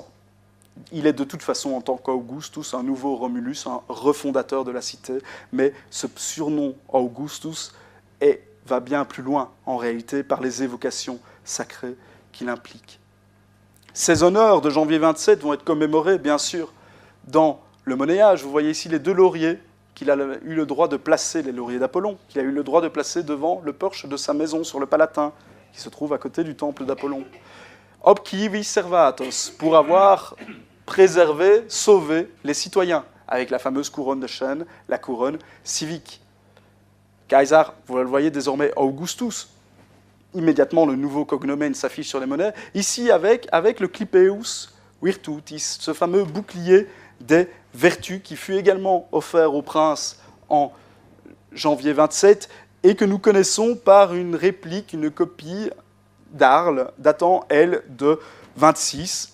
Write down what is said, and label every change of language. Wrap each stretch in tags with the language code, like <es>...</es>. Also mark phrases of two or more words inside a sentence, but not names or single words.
<fr>Il est de toute façon, en tant qu'Augustus, un nouveau Romulus, un refondateur de la cité, mais ce surnom Augustus va bien plus loin, en réalité, par les évocations sacrées qu'il implique. Ces honneurs de janvier 27 vont être commémorés, bien sûr, dans le monnayage. Vous voyez ici les deux lauriers qu'il a eu le droit de placer, les lauriers d'Apollon, qu'il a eu le droit de placer devant le porche de sa maison sur le Palatin, qui se trouve à côté du temple d'Apollon.</fr> <la>Ob civis servatos,</la> <fr>pour avoir préservé, sauvé les citoyens, avec la fameuse couronne de chêne, la couronne civique. Caesar, vous le voyez désormais, Augustus. Immédiatement, le nouveau cognomen s'affiche sur les monnaies. Ici, avec le</fr> <la>clipeus virtutis,</la> <fr>ce fameux bouclier des vertus qui fut également offert au prince en janvier 27 et que nous connaissons par une réplique, une copie d'Arles datant, elle, de 26.</fr>